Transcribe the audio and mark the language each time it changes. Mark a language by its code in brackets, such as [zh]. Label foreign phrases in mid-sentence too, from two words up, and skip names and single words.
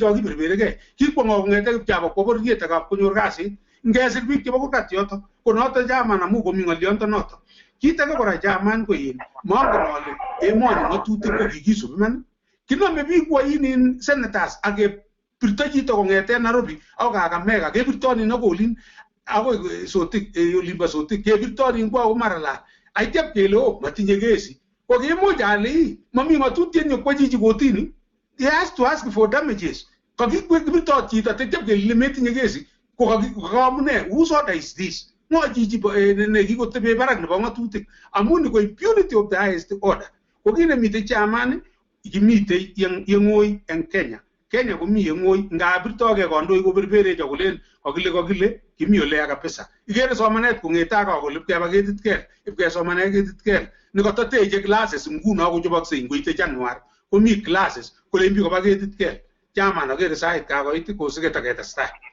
[kln] cho kiberberegei kikwo ng'o kong'ete Kipchabo kwo bororiet akab konyor kasit ngesir biik chebo kurgat yoto ko noto chairman amu komi ng'olionto noto kit age kora chairman ko in mongen ale emoni ng'atutik ko kikisubi man kinome biik in senators ake pirto chito kong'ete Nairobi akoi Kakamega kebirtonin akoi olin akoi Sotik olimbo Sotik kebirtonin kwa Maralal aitya kele matinye kesi ko kimuch ale mami ng'atutiet nyokwo chichi kotini [en] he has to ask for damages [kln] kakibirto chito tetya kele metinye kesi ko kakamune [en] whose order is [kln] this ng'o chichi nekikotebe barak nebo ng'atutik amu ni ko [en] impunity of the highest order [kln] ko kit nemite chairman kimitei yeng'oi eng Kenya komi yeng'oi ngabirtoge kandoik koberberecho kolen kokile kimi ole ya kabisa ikere somanet kong'ete akakole keba ketit kel ipkesomane ketit kel nikototeche classes nguno kochoboksei ngoite January komi classes kole mbi koba ketit kel chairman akere sait kakoit kosike taketestai